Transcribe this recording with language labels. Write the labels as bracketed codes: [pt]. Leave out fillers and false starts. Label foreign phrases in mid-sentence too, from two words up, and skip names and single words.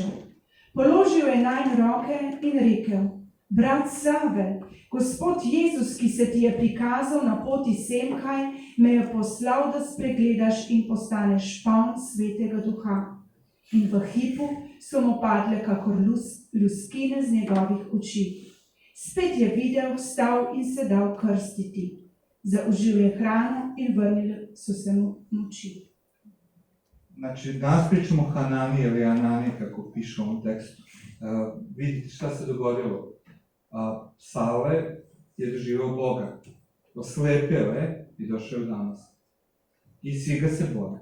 [sl] Položil je nanj roke in rekel: Brat Save, Gospod Jezus, ki se ti je prikazal na poti semkaj, me je poslal, da spregledaš in postaneš poln svetega duha. In v hipu so mu padle kakor luskine z njegovih oči. Spet je videl, vstal in se dal krstiti. Zaužil je hrano in vrnili so se mu moči. [sr] Znači, danas pričamo o Hanani ili Anani, kako piše u ovom tekstu. Vidite šta se dogodilo. Sale je doživao Boga, oslepio je i došao u Damask. I svi ga se boje.